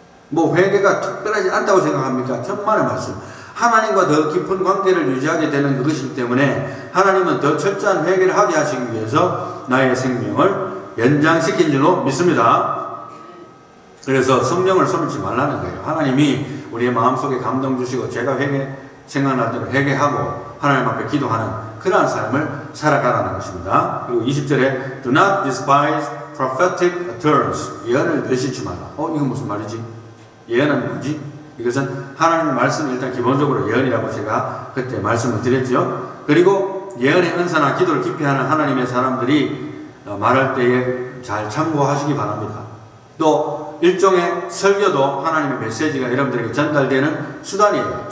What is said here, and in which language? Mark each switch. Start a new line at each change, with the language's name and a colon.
Korean: 뭐 회개가 특별하지 않다고 생각합니까? 천만의 말씀. 하나님과 더 깊은 관계를 유지하게 되는 그것이기 때문에 하나님은 더 철저한 회개를 하게 하시기 위해서 나의 생명을 연장시킨 줄로 믿습니다. 그래서 성령을 섬기지 말라는 거예요. 하나님이 우리의 마음속에 감동 주시고 제가 생각날 때는 회개하고 하나님 앞에 기도하는 그러한 삶을 살아가라는 것입니다. 그리고 20절에
English: Do not despise prophetic utterance.
Korean: 예언을 멸시치 마라. 이건 무슨 말이지? 예언은 뭐지? 이것은 하나님의 말씀이 일단 기본적으로 예언이라고 제가 그때 말씀을 드렸죠. 그리고 예언의 은사나 기도를 깊이 하는 하나님의 사람들이 말할 때에 잘 참고하시기 바랍니다. 또 일종의 설교도 하나님의 메시지가 여러분들에게 전달되는 수단이에요.